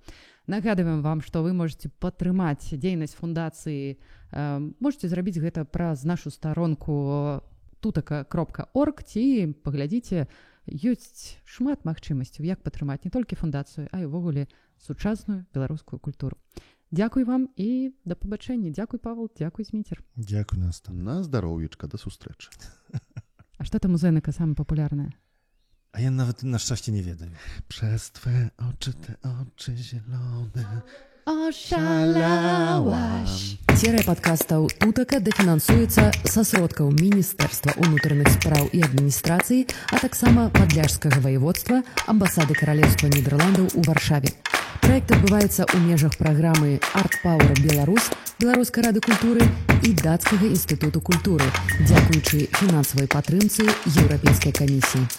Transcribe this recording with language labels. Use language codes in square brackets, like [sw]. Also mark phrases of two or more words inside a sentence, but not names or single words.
[be] Нагадываем вам, што вы можете падтрымаць дзейнасць фундацыі, можете зрабіць гэта праз нашу старонку tutaka.org ці паглядзіце, ёсць шмат магчымасцяў, як падтрымаць не толькі фундацыю, а і ўвогуле сучасную беларускую культуру. Дзякуй вам і да пабачэння. Дзякуй, Павел, дзякуй, Зміцер. Дзякуй, Наста. На здароўечка, да сустрэчы. А што там у Зэныка самае папулярнае? А я нават на шчасце не ведаю. [pl] Przez twe oczy, te oczy zielone. Oszalałaś. [be] Серыя падкастаў «Тутака» дафінансуецца са сродкаў Міністэрства ўнутраных спраў і адміністрацыі, а таксама Падляшскага ваяводства, амбасады Каралеўства Нідерландаў у Варшаве. Праект адбываецца ў межах праграмы «Арт Пауэр Беларусь», Беларускай рады культуры і Дацкага інстытуту культуры, дзякуючы фінансавай падтрымцы Еўрапейскай камісіі.